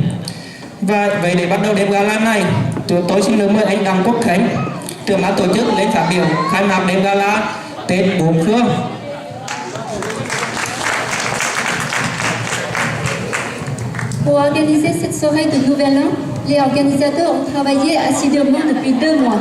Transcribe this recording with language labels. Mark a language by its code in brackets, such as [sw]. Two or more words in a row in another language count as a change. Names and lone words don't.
[vi] Và vậy để bắt đầu đêm gala này, tôi xin được mời anh Đặng Quốc Khánh, trưởng ban tổ chức lên phát biểu khai mạc đêm gala Tết Bốn Phương. [fr] Pour organiser cette soirée de Nouvel An, les organisateurs ont travaillé assidûment depuis 2 mois.